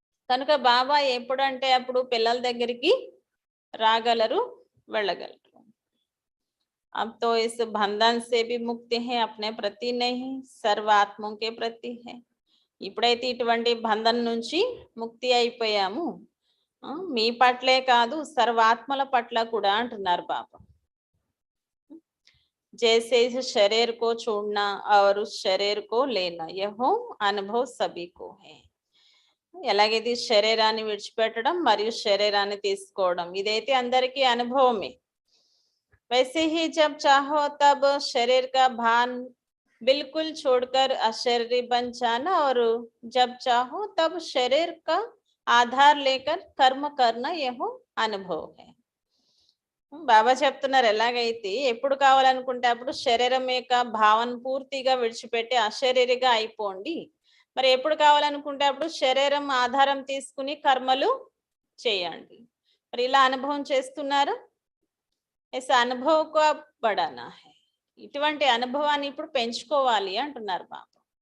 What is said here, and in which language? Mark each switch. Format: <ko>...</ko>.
<te>కనుక బాబా ఎప్పుడంటే అప్పుడు పిల్లల దగ్గరికి రాగలరు, వెళ్ళగలరు.</te> <hi>अब तो इस बंधन से भी मुक्ति है, अपने प्रति नहीं, సర్వాత్మం के प्रति है.</hi> <te>ఇప్పుడైతే ఇటువంటి బంధం నుంచి ముక్తి అయిపోయాము, మీ పట్లే కాదు సర్వాత్మల పట్ల కూడా అంటున్నారు బాబా.</te> <hi>जैसे इस शरीर को छोड़ना और उस शरीर को लेना यह अनुभव सभी को है.</hi> <te>ఎలాగైతే శరీరాన్ని విడిచిపెట్టడం మరియు శరీరాన్ని తీసుకోవడం ఇదైతే అందరికీ అనుభవమే.</te> <hi>वैसे ही जब चाहो तब शरीर का भान बिल्कुल छोड़कर अशरीरी बन जाना और जब चाहो तब शरीर का आधार लेकर कर्म करना यह अनुभव है.</hi> <te>బాబా చెప్తున్నారు ఎలాగైతే ఎప్పుడు కావాలనుకుంటే అప్పుడు శరీరం యొక్క భావన పూర్తిగా విడిచిపెట్టి అశరీరిగా అయిపోండి, మరి ఎప్పుడు కావాలనుకుంటే అప్పుడు శరీరం ఆధారం తీసుకుని కర్మలు చేయండి. మరి ఇలా అనుభవం చేస్తున్నారు.</te> <hi>ऐसा अनुभव को अब बढ़ाना है.</hi> <te>ఇటువంటి అనుభవాన్ని ఇప్పుడు పెంచుకోవాలి అంటున్నారు బాబా.</te>